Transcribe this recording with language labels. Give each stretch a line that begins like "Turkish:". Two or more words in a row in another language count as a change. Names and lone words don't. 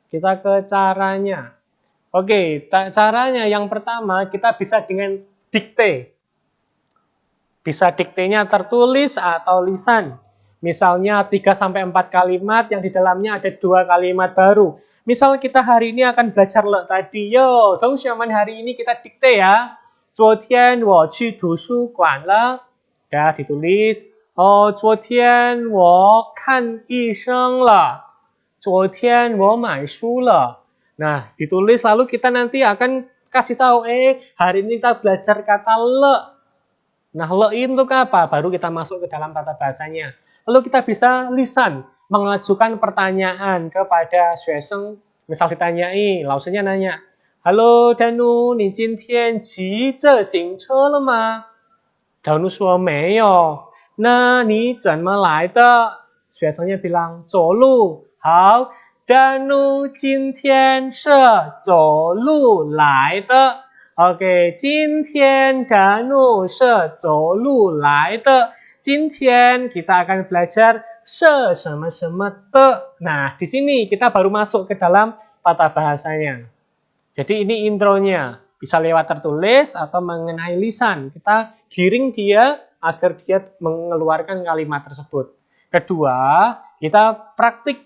Indonesian: Oke, caranya yang pertama kita bisa dengan dikte. Bisa diktenya tertulis atau lisan. Misalnya 3-4 kalimat yang di dalamnya ada 2 kalimat baru. Misal kita hari ini akan belajar le tadi. Yo, teman-teman hari ini kita dikte ya.
Chinese: 昨天我去图书馆了.
Indonesian: Ya, ditulis.
Chinese: Oh, 昨天我看医生了. 昨天我买书了.
Indonesian: Nah, ditulis lalu kita nanti akan kasih tahu, hari ini kita belajar kata le. Nah, le itu apa? Baru kita masuk ke dalam tata bahasanya. Lalu kita bisa lisan, mengajukan pertanyaan kepada Xueseng. Misal ditanyai, lausenya nanya, Halo Danu,
Chinese: 你今天骑自行车了吗? Danu 说没有。那你怎么来的？学生也bilang 走路。好， Danu 今天是走路来的。OK， 今天 Danu 是走路来的。
Indonesian: 今天 kita akan belajar
Chinese: 是什么什么的。
Indonesian: Nah, di sini kita baru masuk ke dalam tata bahasanya. Jadi ini intronya. Bisa lewat tertulis atau mengenai lisan. Kita giring dia agar dia mengeluarkan kalimat tersebut. Kedua, kita praktik.